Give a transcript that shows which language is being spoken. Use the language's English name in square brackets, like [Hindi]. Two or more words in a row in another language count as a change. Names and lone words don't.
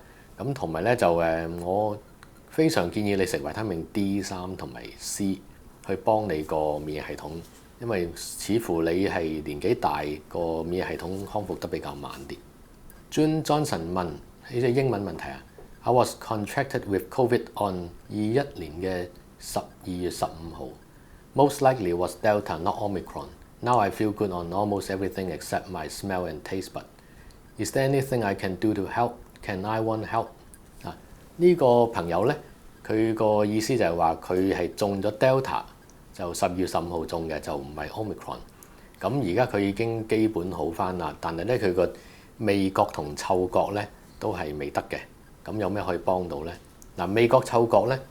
[Cantonese] 咁同埋咧就我非常建議你食維他命 D3同埋 C 去幫你個免疫系統，因為似乎你係年紀大，個免疫系統康復得比較慢啲。June Johnson 問呢隻英文問題啊 ， [English] I was contracted with COVID on [Cantonese] 21 年嘅12月15號 ， [English] most likely was Delta, not Omicron. Now I feel good on almost everything except my smell and taste bud. Is there anything I can do to help? Can iWand help? [Cantonese] 呢個朋友咧，佢個意思就係話佢係中咗 Delta，就12月15號中嘅，就唔係 Omicron。咁而家佢已經基本好返啦，但係咧佢個味覺同嗅覺咧都係未得嘅。咁有咩可以幫到咧？嗱，味覺嗅覺咧。